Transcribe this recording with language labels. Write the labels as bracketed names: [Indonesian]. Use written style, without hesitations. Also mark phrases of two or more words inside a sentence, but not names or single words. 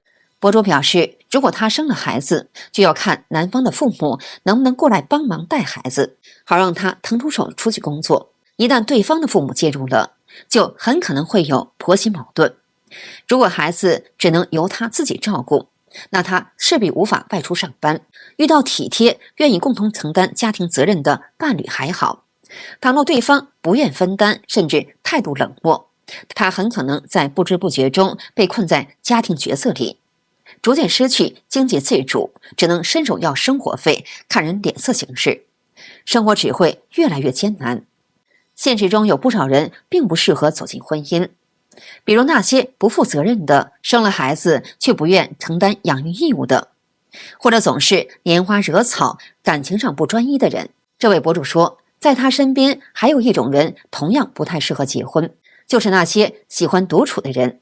[Chinese] 博主表示，如果他生了孩子，就要看男方的父母能不能過來幫忙帶孩子，好讓他騰出手出去工作。一旦對方的父母介入了，就很可能會有婆媳矛盾。如果孩子只能由他自己照顧，那他勢必無法外出上班。遇到體貼、願意共同承擔家庭責任的伴侶還好，倘若對方不願分擔，甚至態度冷漠，他很可能在不知不覺中被困在家庭角色裡，逐漸失去經濟自主，只能伸手要生活費，看人臉色行事，生活只會越來越艱難。現實中有不少人並不適合走進婚姻，比如那些不負責任的，生了孩子卻不願承擔養育義務的，或者總是拈花惹草、感情上不專一的人。這位博主說，在他身邊還有一種人同樣不太適合結婚，就是那些喜歡獨處的人。